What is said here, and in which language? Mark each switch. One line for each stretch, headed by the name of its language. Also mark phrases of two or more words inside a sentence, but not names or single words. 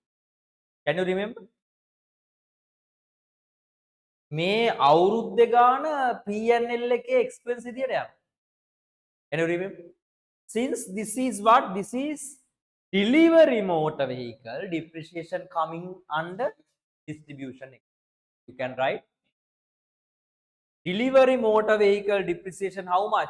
English: Can you remember?
Sinhala: මේ අවුරුද්ද ගාන P&L එකේ expense විදියට යනවා.
English: Can you remember? Since this is what? This is delivery motor vehicle, depreciation coming under distribution. You can write delivery motor vehicle depreciation how much?